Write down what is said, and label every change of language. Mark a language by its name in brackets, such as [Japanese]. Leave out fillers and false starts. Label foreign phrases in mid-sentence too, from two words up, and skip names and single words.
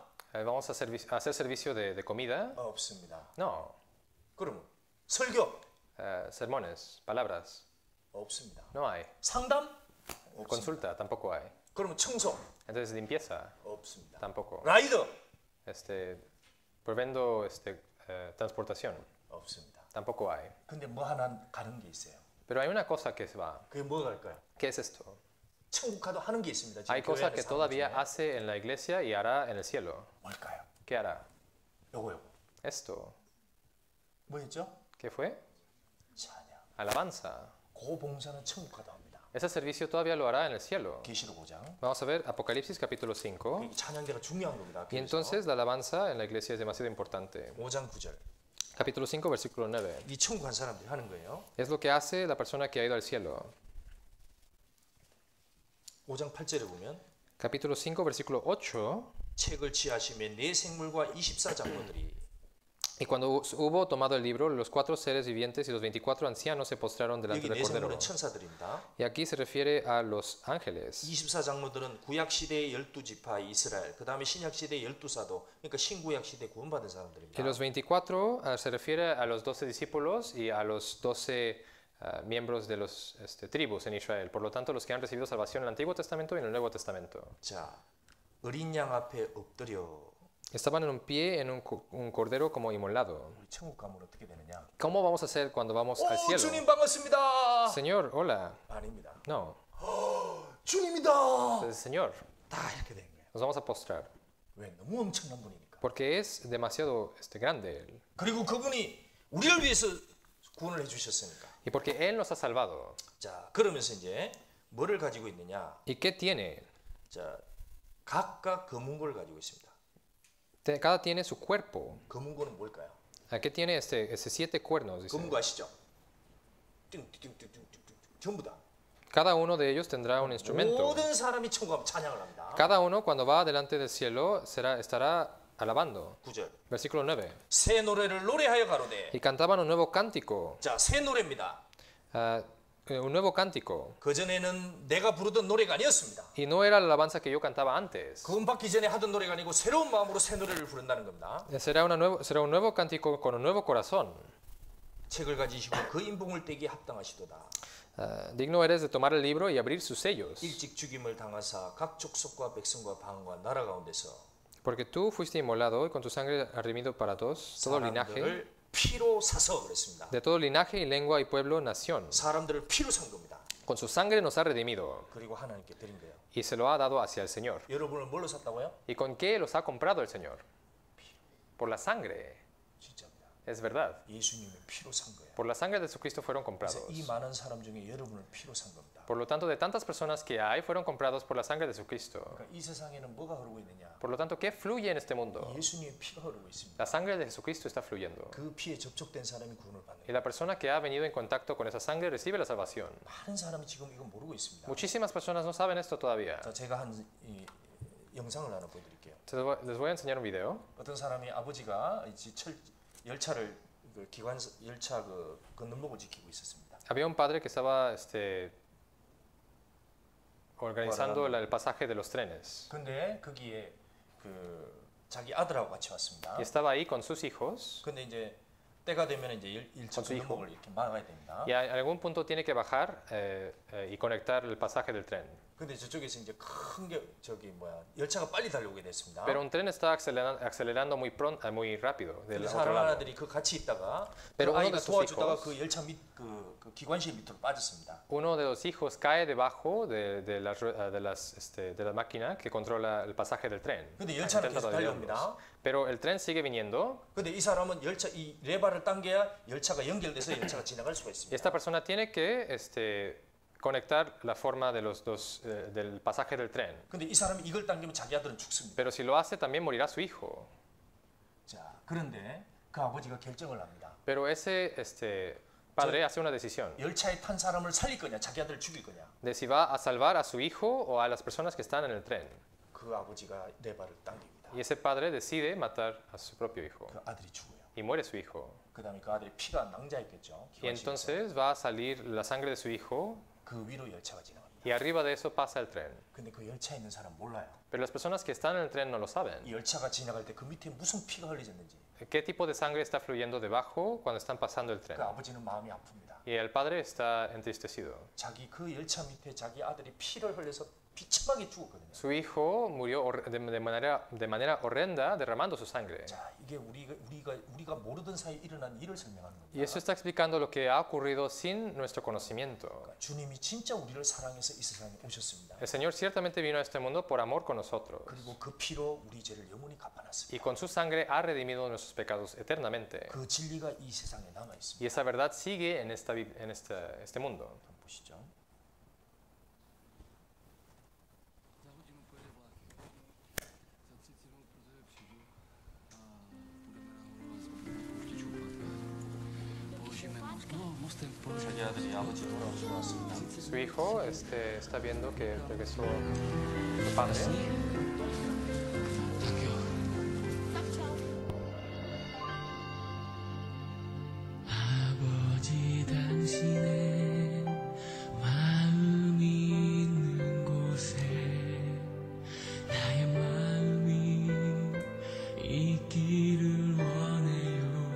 [Spanish] ¿Vamos a hacer servicio de comida? [Korean] 없습니다. [Spanish] No. [Korean] 그러면 설교? [Spanish] Sermones, palabras. [Korean] 없습니다. [Spanish] No hay. [Korean] 상담? 없습니다. [Spanish] Consulta, tampoco hay. [Korean] 그러면 청소? [Spanish] Entonces limpieza, [Korean] 없습니다. [Spanish] tampoco. [Korean] 라이더? [Spanish] Provendo transportación, [Korean] 없습니다. [Spanish] tampoco hay. [Korean] 근데 뭐 하나 가는 게 있어요. [Spanish] Pero hay una cosa que se va. [Korean] 그게 뭐 갈까요? [Spanish] ¿Qué es esto? [Korean] 천국 가도 하는 게 있습니다. 지금 [Spanish] Hay [Korean] 교회 [Spanish] cosas que [Korean] 안에서 [Spanish] todavía [Korean] 하는 게 [Spanish] hace en la iglesia y hará en el cielo. [Korean] 뭘까요? [Spanish] ¿Qué hará? [Korean] 요거. [Spanish] Esto. [Korean] 뭐였죠? [Spanish] ¿Qué fue? [Korean] 찬양. [Spanish] Alabanza. [Korean] 그 봉사는 천국 가도 합니다. [Spanish] Ese servicio todavía lo hará en el cielo. [Korean] 계시록 5장. [Spanish] Vamos a ver Apocalipsis capítulo 5. [Korean] 이 찬양대가 중요한 겁니다. [Spanish] Y entonces la alabanza en la iglesia es demasiado importante. [Korean] 5장 9절. [Spanish] Capítulo 5, versículo 9. [Korean] 이 천국 간 사람들이 하는 거예요. [Spanish] Es lo que hace la persona que ha ido al cielo. [Korean] 5장 8절에 보면 [Spanish] Capítulo 5, versículo 8. [Korean] 책을 취하심에 네 생물과 24장로들이 [Spanish] Y cuando hubo tomado el libro, los 4 seres vivientes y los 24 ancianos se postraron delante [Korean] 여기 [Spanish] del [Korean] 네 [Spanish] Cordero. [Korean] 생물은 천사들입니다. [Spanish] Y aquí se refiere a los ángeles. [Korean] 24장로들은 구약 시대의 12지파 이스라엘, 그다음에 신약 시대의 12사도, 그러니까 신구약 시대 구원받은 사람들입니다. [Spanish] Y los 24 se refiere a los 12 discípulos y a los 12 miembros de los tribus en Israel. Por lo tanto, los que han recibido salvación en el Antiguo Testamento y en el Nuevo Testamento. [Korean] 자, 어린 양 앞에 엎드려. [Spanish] Estaban en un pie en un cordero como inmolado. [Korean] 우리 천국 가면 어떻게 되느냐? [Spanish] ¿Cómo vamos a hacer cuando vamos al cielo? [Korean] 주님 반갑습니다. [Spanish] Señor, hola. [Korean] 아닙니다. [Spanish] No, [Korean] 주님이다. [Spanish] es el Señor. [Korean] 다 이렇게 되는 거예요. [Spanish] Nos vamos a postrar. [Korean] 왜? 너무 엄청난 분이니까. [Spanish] Porque es demasiado grande Él. [Korean] 그리고 그분이 우리를 위해서 구원을 해주셨으니까. [Spanish] Y porque Él nos ha salvado. [Korean] 자, 그러면서 이제 뭐를 가지고 있느냐? [Spanish] ¿Y qué tiene? [Korean] 자, 각각 검은고를 가지고 있습니다. [Spanish] Cada tiene su cuerpo. [Korean] 검은고는 뭘까요? [Spanish] ¿A qué tiene ese 7 cuernos? Dice. [Korean] 검은고 아시죠? 띵띵띵띵띵띵 전부 다. [Spanish] Cada uno de ellos tendrá un instrumento. [Korean] 모든 사람이 천국 가면 찬양을 합니다. [Spanish] Cada uno cuando va delante del cielo estará alabando. [Korean] 9절. [Spanish] Versículo 9. [Korean] 새 노래를 노래하여 가로되. [Spanish] Y cantaban un nuevo cántico. [Korean] 자, 새 노래입니다. [Spanish] Un nuevo cántico. [Korean] 그전에는 내가 부르던 노래가 아니었습니다. [Spanish] Y no era la alabanza que yo cantaba antes. [Korean] 구원 받기 전에 하던 노래가 아니고 새로운 마음으로 새 노래를 부른다는 겁니다. [Spanish] Será un nuevo cántico con un nuevo corazón. [Korean] 책을 가지시고 그 인봉을 떼기에 합당하시도다. [Spanish] Digno eres de tomar el libro y abrir sus sellos. [Korean] 일찍 죽임을 당하사 각 족속과 백성과 방과 나라 가운데서 [Spanish] Porque tú fuiste inmolado y con tu sangre has redimido para todos, todo linaje, [Korean] 사람들을 피로 사서 그랬습니다. [Spanish] de todo linaje y lengua y pueblo, nación. [Korean] 사람들을 피로 산 겁니다. [Spanish] Con su sangre nos ha redimido [Korean] 그리고 하나님께 드린 거예요. [Spanish] y se lo ha dado hacia el Señor. [Korean] 여러분을 뭘로 샀다고요? [Spanish] ¿Y con qué los ha comprado el Señor? Por la sangre. [Korean] 진짜입니다. [Spanish] Es verdad. [Korean] 예수님의 피로 산 거예요. [Spanish] Por la sangre de Jesucristo fueron comprados. [Korean] 그래서 이 많은 사람 중에 여러분을 피로 산 겁니다. [Spanish] Por lo tanto, de tantas personas que hay, fueron comprados por la sangre de Jesucristo. [Korean] 그러니까 이 세상에는 뭐가 흐르고 있느냐? [Spanish] Por lo tanto, ¿qué fluye en este mundo? [Korean] 예수님의 피가 흐르고 있습니다. [Spanish] La sangre de Jesucristo está fluyendo. [Korean] 그 피에 접촉된 사람이 구원을 받는 [Spanish] Y [Korean] 거예요. [Spanish] la persona que ha venido en contacto con esa sangre recibe la salvación. [Korean] 많은 사람이 지금 이거 모르고 있습니다. [Spanish] Muchísimas personas no saben esto todavía. [Korean] 자, 제가 한 이 영상을 하나 보여드릴게요. [Spanish] Les voy a enseñar un video. [Korean] 어떤 사람이 아버지가 열차를 열차 건너목을 지키고 있었습니다. [Spanish] Había un padre que estaba organizando el pasaje de los trenes. [Korean] 근데 거기에 자기 아들하고 같이 왔습니다. [Spanish] Y estaba ahí con sus hijos. [Korean] 근데 이제 때가 되면 이제 열차 건너목을 이렇게 막아야 됩니다. [Spanish] Y a algún punto tiene que bajar y conectar el pasaje del tren. [Korean] 근데 저쪽에서 이제 큰 게 열차가 빨리 달려오게 됐습니다. [Spanish] Pero un tren está acelerando muy rápido del [Korean] 그래서 [Spanish] otro lado. [Korean] 하나들이 같이 있다가 [Spanish] Pero [Korean] 그 [Spanish] uno [Korean] 아이가 [Spanish] de sus [Korean] 도와주다가 [Spanish] hijos, [Korean] 그 열차 밑 그 기관실 밑으로 빠졌습니다. [Spanish] uno de los hijos cae debajo de la máquina que controla el pasaje del tren. [Korean] 근데 열차는 계속 달려옵니다. [Spanish] Pero el tren sigue viniendo. [Korean] 근데 이 사람은 이 레바를 당겨야 열차가 연결돼서 열차가 지나갈 수가 [Spanish] Y [Korean] 있습니다. [Spanish] esta persona tiene que conectar la forma del pasaje del tren. [Korean] 근데 이 사람이 이걸 당기면 자기 아들은 죽습니다. [Spanish] Pero si lo hace, también morirá su hijo. [Korean] 자, 그런데 그 아버지가 결정을 합니다. [Spanish] Pero ese padre hace una decisión [Korean] 열차에 탄 사람을 살릴 거냐, 자기 아들을 죽일 거냐. [Spanish] de si va a salvar a su hijo o a las personas que están en el tren. [Korean] 그 아버지가 레바를 당깁니다. [Spanish] Y ese padre decide matar a su propio hijo. [Korean] 그 아들이 죽어요. [Spanish] Y muere su hijo. [Korean] 그다음에 그 아들의 피가 낭자했겠죠. [Spanish] Y entonces va a salir la sangre de su hijo. [Korean] 그 위로 열차가 지나갑니다. [Spanish] Y arriba de eso pasa el tren. [Korean] 근데 그 열차에 있는 사람 몰라요. [Spanish] Pero las personas que están en el tren no lo saben. [Korean] 이 열차가 지나갈 때 그 밑에 무슨 피가 흘러졌는지. [Spanish] ¿Qué tipo de sangre está fluyendo debajo cuando están pasando el tren? [Korean] 그 아버지는 마음이 아픕니다. [Spanish] Y el padre está entristecido. [Korean] 자기 그 열차 밑에 자기 아들이 피를 흘려서 비참하게 죽었거든요. [Spanish] Su hijo murió de manera horrenda derramando su sangre. [Korean] 자, 이게 우리가 모르던 사이에 일어난 일을 설명하는 겁니다. [Spanish] Y eso está explicando lo que ha ocurrido sin nuestro conocimiento. [Korean] 그러니까 주님이 진짜 우리를 사랑해서 이 세상에 오셨습니다. [Spanish] El Señor ciertamente vino a este mundo por amor con nosotros. [Korean] 그리고 그 피로 우리 죄를 영원히 갚아놨습니다. [Spanish] Y con su sangre ha redimido nuestros pecados eternamente. [Korean] 그 진리가 이 세상에 남아 있습니다. [Spanish] Y esa verdad sigue en este mundo. [Korean] 한번 보시죠. 자기 아들이 아버지 돌아오시고 왔습니다. [Spanish] Su hijo está viendo que regresó su padre. [Korean] 아버지 당신의 마음이 있는 곳에 나의 마음이 있기를 원해요.